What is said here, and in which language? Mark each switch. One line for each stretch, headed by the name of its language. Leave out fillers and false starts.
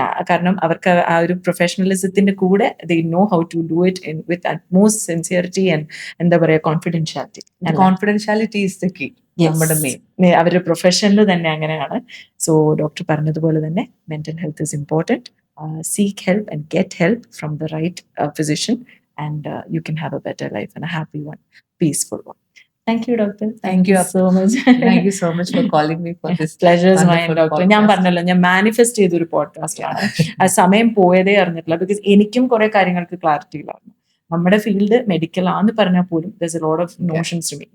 Malayalam: കാരണം അവർക്ക് ആ ഒരു പ്രൊഫഷണലിസത്തിന്റെ കൂടെ
English: They know how to do it with utmost sincerity and എന്താ പറയുക, confidentiality is the key.
Malayalam: നമ്മുടെ മെയിൻ അവരുടെ പ്രൊഫഷനിൽ തന്നെ അങ്ങനെയാണ്.
English: so doctor
Malayalam: പറഞ്ഞതുപോലെ തന്നെ
English: Mental health is important. Seek help and get help from the right physician, and you can have a better life and a happy one, peaceful one. Thank you, doctor. Thank you so much. Thank you so much for calling me for this. Pleasure is mine, doctor.
Malayalam: ഞാൻ പറഞ്ഞല്ലോ, ഞാൻ manifest ചെയ്തൊരു podcast ആണ്. ആ സമയം പോയതേ അറിഞ്ഞിട്ടില്ല, because എനിക്കും കുറെ കാര്യങ്ങൾക്ക് ക്ലാരിറ്റി ഇല്ലായിരുന്നു. നമ്മുടെ ഫീൽഡ് മെഡിക്കൽ ആണെന്ന് പറഞ്ഞാൽ പോലും
English: there's a lot of notions to me.